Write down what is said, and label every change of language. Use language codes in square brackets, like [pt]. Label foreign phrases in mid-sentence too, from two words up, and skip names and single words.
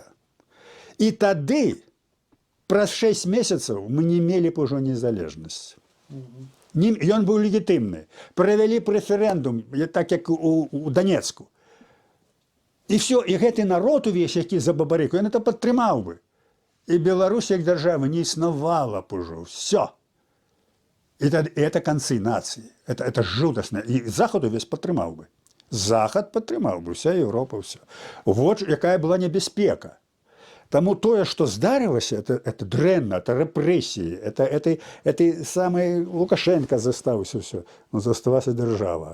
[be] І тады, праз 6 месяцаў, мы не мелі б ужо незалежнасць. Ён быў легітымны. Правялі рэферэндум, так як у Донецку. І все, і гэты народ увесь, які за Бабарыку, ён это падтрымаў бы. і Беларусь як дзяржава не існавала б ужо. [ru] Все. Это концы нации. [be] Это жудасна. І Захад увесь падтрымаў бы. Захад падтрымаў бы, [ru] вся Европа, все. [be] Вот якая была небяспека. Таму тое, што здарылася, это дрэнна, это рэпрэсіі, это самы Лукашенко застаўся ўсё. Ну, засталася дзяржава.